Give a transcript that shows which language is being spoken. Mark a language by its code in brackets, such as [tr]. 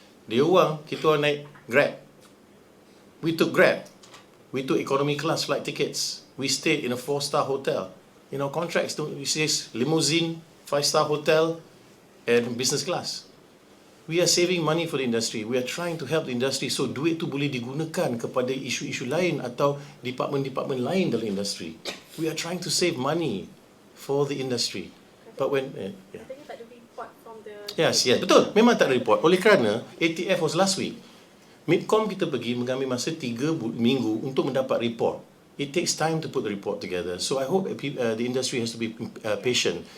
[ms] Dia orang, kita orang naik Grab. [en] We took Grab. We took economy class flight tickets. We stayed in a 4-star hotel. In our contracts, it says limousine, 5-star hotel, and business class. We are saving money for the industry. We are trying to help the industry. [ms] So duit tu boleh digunakan kepada isu-isu lain atau department-department lain dalam industri. [en] We are trying to save money for the industry. But when [ms] katanya tak ada report [en] from the [ms] Yes, betul. Memang tak ada report. Oleh kerana ATF [en] was last week. [ms] Midcom kita pergi mengambil masa 3 minggu untuk mendapat report. [en] It takes time to put the report together. So I hope the industry has to be patient.